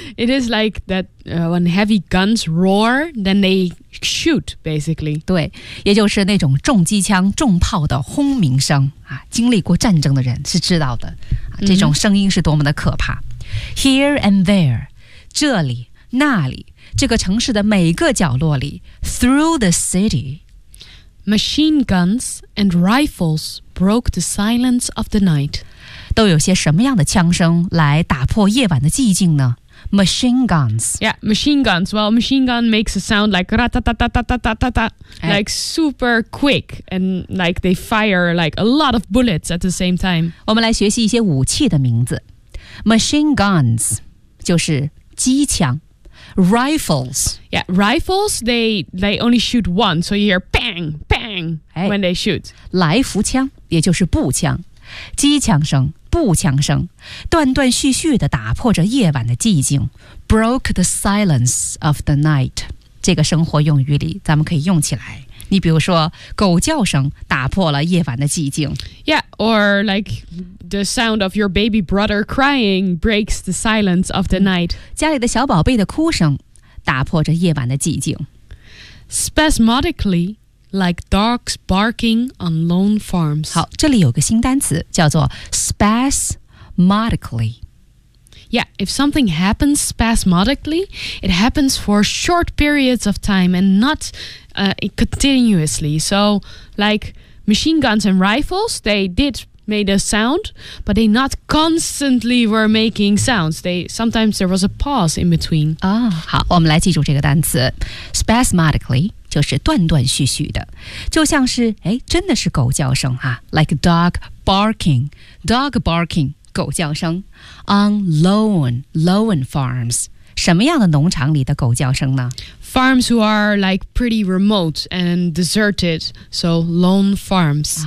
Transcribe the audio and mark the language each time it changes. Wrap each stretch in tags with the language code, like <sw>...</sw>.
<en>It is like that、when heavy guns roar then they shoot basically.</en> <zh>对，也就是那种重机枪重炮的轰鸣声、啊、经历过战争的人是知道的、啊、这种声音是多么的可怕、mm-hmm.</zh> <en>Here and there</en> <zh>这里那里，这个城市的每个角落里</zh> <en>through the city Machine guns and rifles broke the silence of the night.</en> <zh>都有些什么样的枪声来打破夜晚的寂静呢？</zh> <en>Machine guns. Yeah, machine guns. Well, machine gun makes a sound like ra-ta-ta-ta-ta-ta-ta-ta. Like super quick. And like they fire like a lot of bullets at the same time.</en> <zh>我们来学习一些武器的名字。</zh> <en>Machine guns</en> <zh>就是机枪。Rifles.</zh> <en>Yeah, rifles, they only shoot once, so you hear bang, bang when they shoot.</en> <zh>来福枪，也就是步枪。机枪声，步枪声，断断续续地打破着夜晚的寂静。</zh> <en>Broke the silence of the night.</en> <zh>这个生活用语里，咱们可以用起来。你比如说，狗叫声打破了夜晚的寂静。</zh> <en>Yeah, or like the sound of your baby brother crying breaks the silence of the night.</en> <zh>家里的小宝贝的哭声打破着夜晚的寂静。</zh> <en>Spasmodically, like dogs barking on lone farms.</en> <zh>好，这里有个新单词叫做 spasmodically。</zh> <en>Yeah, if something happens spasmodically, it happens for short periods of time and not、continuously. So, like, machine guns and rifles, they did make a sound, but they not constantly were making sounds. Sometimes there was a pause in between.</en> <zh>好，我们来记住这个单词 spasmodically, 就是断断续续的，就像是哎，真的是狗叫声啊 ，</zh> <en>like dog barking, dog barking,</en> <zh>狗叫声 ，</zh> <en>on lone farms。</en> <zh>什么样的农场里的狗叫声呢</zh> <en>？Farms who are like pretty remote and deserted, so lone farms.</en>